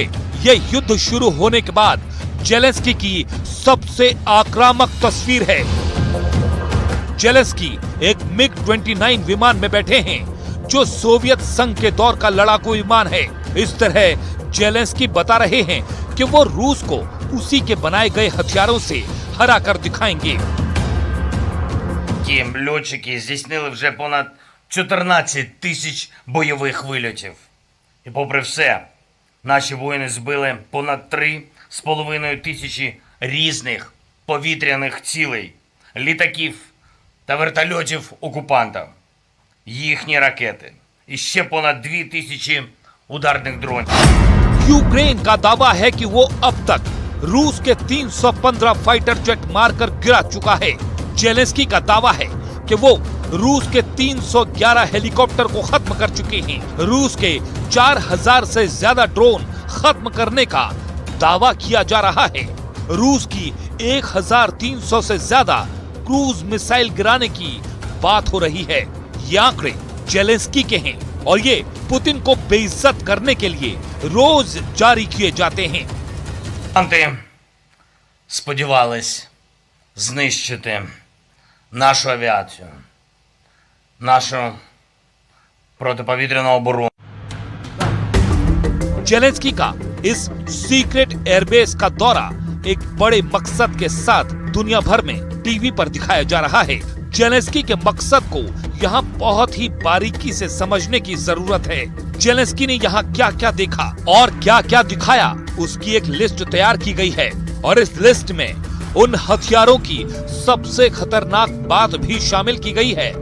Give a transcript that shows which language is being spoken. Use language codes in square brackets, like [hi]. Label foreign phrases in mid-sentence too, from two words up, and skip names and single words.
[hi] यह युद्ध शुरू होने के बाद ज़ेलेंस्की की सबसे आक्रामक तस्वीर है। ज़ेलेंस्की एक मिग-29 विमान में बैठे हैं जो सोवियत संघ के दौर का लड़ाकू विमान है। इस तरह ज़ेलेंस्की बता रहे हैं कि वो रूस को उसी के बनाए गए हथियारों से हरा कर दिखाएंगे। [uk] Льотчики здійснили вже понад 14 тисяч бойових вильотів. І попри все, наші воїни збили понад 3,5 тисячі різних повітряних цілей, літаків та вертольотів окупанта, їхні ракети і ще понад 2 тисячі ударних дронів. [hi] यूक्रेन का दावा है कि वो अब तक रूस के 315 [en] fighter jet [hi] मारकर गिरा चुका है। ज़ेलेंस्की का दावा है कि वो रूस के 311 हेलीकॉप्टर को खत्म कर चुके हैं। रूस के 4000 से ज्यादा ड्रोन खत्म करने का दावा किया जा रहा है। रूस की 1300 से ज्यादा [en] cruise missile [hi] गिराने की बात हो रही है। ये आंकड़े ज़ेलेंस्की के हैं और ये पुतिन को बेइज्जत करने के लिए रोज जारी किए जाते हैं। [uk] Сподівались знищити нашу авіацію, нашу протиповітряну оборону. [hi] ज़ेलेंस्की का इस [en] secret airbase [hi] का दौरा एक बड़े मकसद के साथ दुनिया भर में टीवी पर दिखाया जा रहा है। ज़ेलेंस्की के मकसद को यहाँ बहुत ही बारीकी से समझने की जरूरत है। ज़ेलेंस्की ने यहाँ क्या क्या देखा और क्या क्या दिखाया उसकी एक लिस्ट तैयार की गई है और इस लिस्ट में उन हथियारों की सबसे खतरनाक बात भी शामिल की गई है।